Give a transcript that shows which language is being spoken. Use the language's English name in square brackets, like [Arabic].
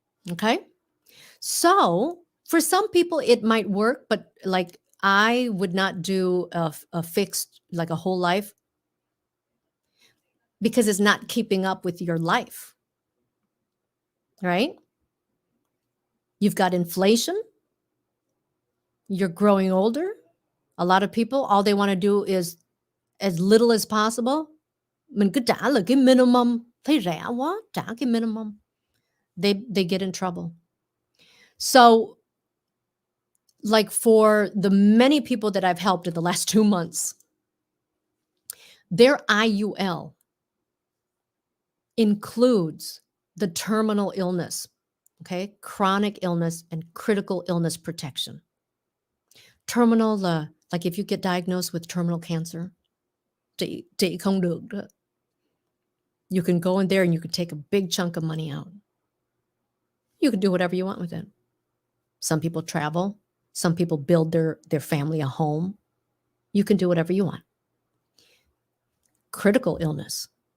[English] Okay? So for some people it might work, but like I would not do a fixed, like a whole life, because it's not keeping up with your life, right? You've got inflation. You're growing older. A lot of people, all they want to do is as little as possible. [Vietnamese] Mình cứ trả là cái minimum, thấy rẻ quá, trả cái minimum. [English] They get in trouble. So like for the many people that I've helped in the last 2 months, their IUL includes the terminal illness, okay? Chronic illness and critical illness protection. Terminal, like if you get diagnosed with terminal cancer, [Vietnamese] trị không được đó. [English] You can go in there and you can take a big chunk of money out. You can do whatever you want with it. Some people travel. Some people build their family a home. You can do whatever you want. Critical illness.